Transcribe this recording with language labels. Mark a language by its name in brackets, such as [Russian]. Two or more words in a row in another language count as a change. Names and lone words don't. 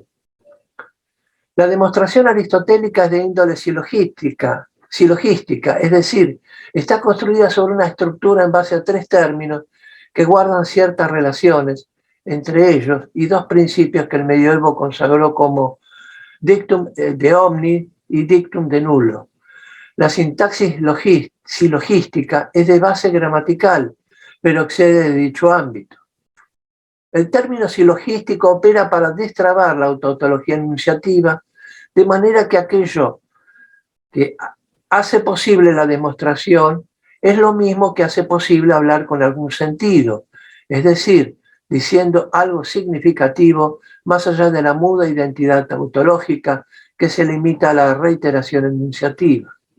[Spanish] La demostración aristotélica es de índole silogística, es decir, está construida sobre una estructura en base a 3 términos que guardan ciertas relaciones entre ellos y 2 principios que el medioevo consagró como [Latin] dictum de omni [Spanish] y [Latin] dictum de nullo. [Spanish] La sintaxis silogística es de base gramatical, pero excede de dicho ámbito. El término silogístico opera para destrabar la tautología enunciativa, de manera que aquello que hace posible la demostración es lo mismo que hace posible hablar con algún sentido, es decir, diciendo algo significativo más allá de la muda identidad tautológica que se limita a la reiteración enunciativa.